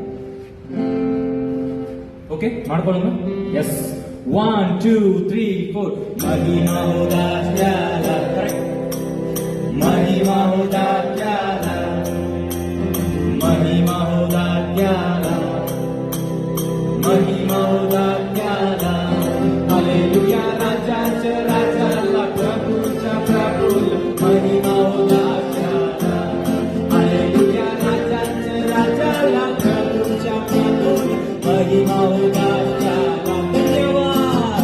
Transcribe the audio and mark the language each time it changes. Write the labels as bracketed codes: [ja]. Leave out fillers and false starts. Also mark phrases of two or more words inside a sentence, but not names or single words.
[kn] ಓಕೆ ಮಾಡ್ಕೊಳ್ಳೋಣ. ಎಸ್ 1 2 3 4. [mr] महिमा हो दाट्याला. ಕರೆಕ್ಟ್. महिमा हो दाट्याला, महिमा हो दाट्याला, महिमा हो दाट्याला. हालेलुया राजाचा राजाला, प्रभूचा प्रभूला. महिमा हो दाट्याला. हालेलुया राजाचा राजाला, प्रभूचा प्रभूला. महिमा हो दाट्याला. धन्यवाद.